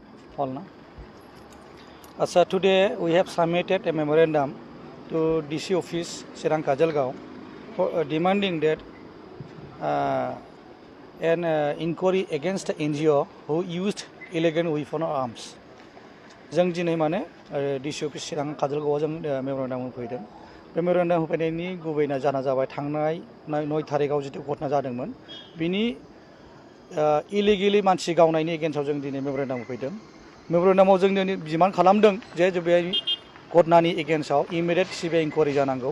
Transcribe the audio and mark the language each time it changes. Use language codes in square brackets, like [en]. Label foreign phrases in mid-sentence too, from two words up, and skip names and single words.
[en] All now. Today we have submitted a memorandum to DC office Serang Kajalgaon for demanding that an inquiry against the NGO who used illegal weapon or arms. [brx] जों दिनै माने [en] DC office [brx] Serang Kajalgaon जों memorandum होफैदों। बे memorandum होफैनायनि गुबैना जाना जाबाय थांनाय 9 थारिखआव जितु घटना जादोंमोन बिनि illegally मानसि गावनायनि एगेन्स्टआव जों दिनै memorandum होफैदों। memorandumआव जों डिमान्ड खालामदों जे बे घटनानि एगेन्स्टआव [en] immediate CBI inquiry [brx] जानांगौ।